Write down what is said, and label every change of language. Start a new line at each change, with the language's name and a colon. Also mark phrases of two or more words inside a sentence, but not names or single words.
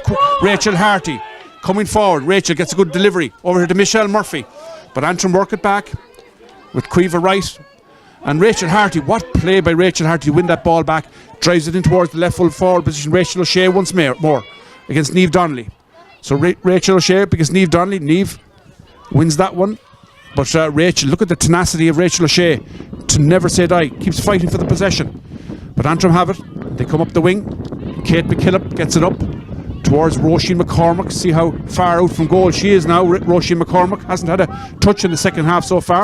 English: But Rachel Harty coming forward. Rachel gets a good delivery over here to Michelle Murphy. but Antrim work it back with Quiva right. And Rachel Harty, what play by Rachel Harty to win that ball back, drives it in towards the left full forward position. Rachel O'Shea once more against Niamh Donnelly. So Rachel O'Shea against Niamh Donnelly. Niamh wins that one. But Rachel, look at the tenacity of Rachel O'Shea to never say die. Keeps fighting for the possession. But Antrim have it. They come up the wing. Kate McKillop gets it up towards Roisin McCormack. See how far out from goal she is now. Roisin McCormack hasn't had a touch in the second half so far.